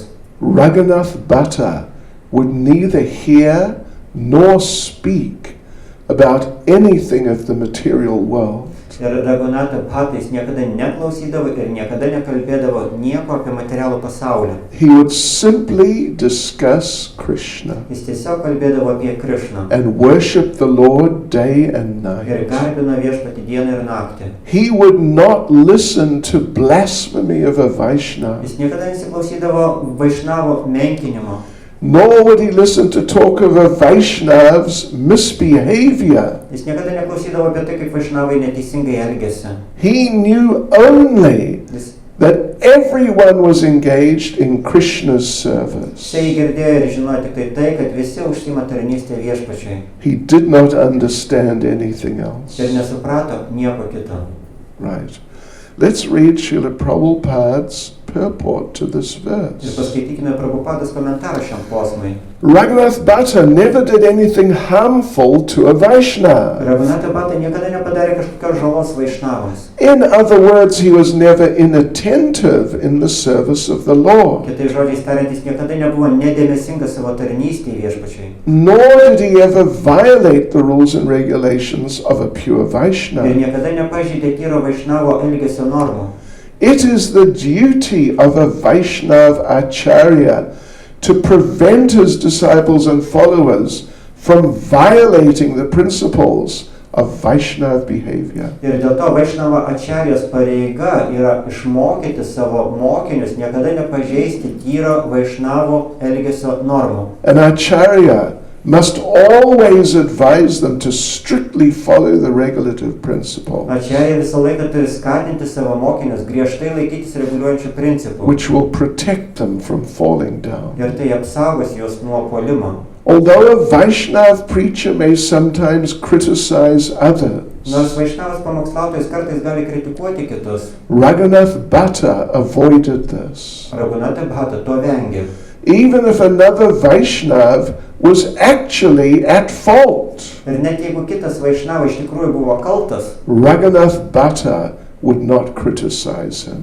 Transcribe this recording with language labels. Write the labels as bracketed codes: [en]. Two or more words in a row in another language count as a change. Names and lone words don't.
[en] Raghunath Bhatta would neither hear nor speak about anything of the material world. [lt] Ir Raghunatha Bhatta jis niekada neklausydavo ir niekada nekalbėdavo nieko apie materialų pasaulį. [en] He would simply discuss Krishna [lt] Jis tiesiog kalbėdavo apie Krishną [en] and worship the Lord day and [lt] ir [en] night. [lt] garbino Viešpatį dieną ir naktį. [en] He would not listen to blasphemy of a Vaishnava, [lt] Jis niekada nesiklausydavo Vaishnavo menkinimo, [en] nor would he listen to talk of a Vaishnav's misbehavior. [lt] jis niekada neklausydavo apie tai, kaip Vaishnavai neteisingai elgėsi. [en] He knew only [lt] Jis [en] that everyone was engaged in Krishna's service. [lt] tai girdėjo ir žinojo tik tai, kad visi užsiima tarnystę Viešpačiui [en] He did not understand anything else. [lt] ir nesuprato nieko kito. [en] Right. Let's read Srila Prabhupada's purport to this [lt] Ir [en] verse. [lt] paskaitykime Prabhupados komentarą šiam posmui. [en] Raghunath Bhatta never did anything harmful to a Vaishnava. [lt] Raghunatha Bhatta niekada nepadarė kažkokios žalos Vaishnavams. [en] In other words, he was never inattentive in the service of the Lord. [lt] Kitais žodžiais tariant, jis niekada nebuvo nedėmesingas savo tarnystėje Viešpačiui. [en] Nor did he ever violate the rules and regulations of a pure [lt] Ir [en] Vaishnava. [lt] niekada nepažeidė tyro Vaishnavo elgesio normų. [en] It is the duty of a Vaishnav Acharya to prevent his disciples and followers from violating the principles of Vaishnav behavior. [lt] Ir dėl to Vaishnava Acharijos pareiga yra išmokyti savo mokinius niekada nepažeisti tyro Vaishnavo elgesio normų. [en] An Acharya must always advise them to strictly follow the regulative principle, [lt] Acharya visą laiką turi skatinti savo mokinius griežtai laikytis reguliuojančių principų. [en] which will protect them from falling down. [lt] Ir tai apsaugos juos nuo puolimo. [en] Although a Vaishnav preacher may sometimes criticize others, [lt] Nors Vaishnavas pamokslautojas kartais gali kritikuoti kitus, [en] Raghunath Bhatta avoided this. [lt] Raghunatha Bhatta to vengė. [en] Even if another Vaishnav was actually at fault, [lt] Ir net jeigu kitas Vaishnava iš tikrųjų buvo kaltas, [en] Raghunath Bhatta would not criticize him.